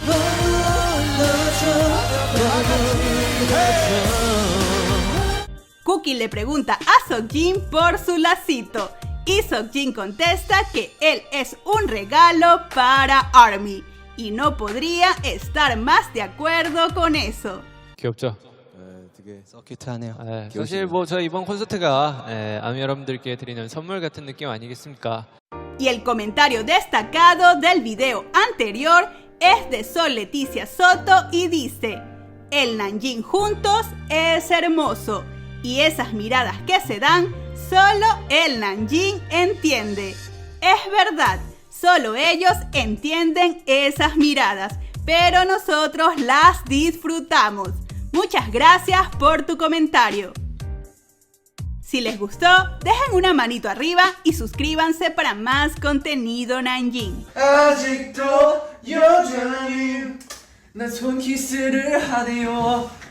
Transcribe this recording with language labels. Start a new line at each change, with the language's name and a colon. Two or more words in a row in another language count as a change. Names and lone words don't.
Spanish: Cookie le pregunta a Seokjin por su lacito y Seokjin contesta que él es un regalo para ARMY y no podría estar más de acuerdo con eso.
Korean: 귀엽죠? 되게 서큐트하네요. 사실 뭐 저 이번 콘서트가 아미 여러분들께 드리는 선물 같은 느낌 아니겠습니까?
Spanish: Y el comentario destacado del video anterior es de Sol Leticia Soto y dice: el Namjoon juntos es hermoso y esas miradas que se dan solo el Namjoon entiende. Es verdad, solo ellos entienden esas miradas, pero nosotros las disfrutamos. Muchas gracias por tu comentario. Si les gustó, dejen una manito arriba y suscríbanse para más contenido Namjoon.
Korean: 아직도 여전히 난 손키스를 하네요.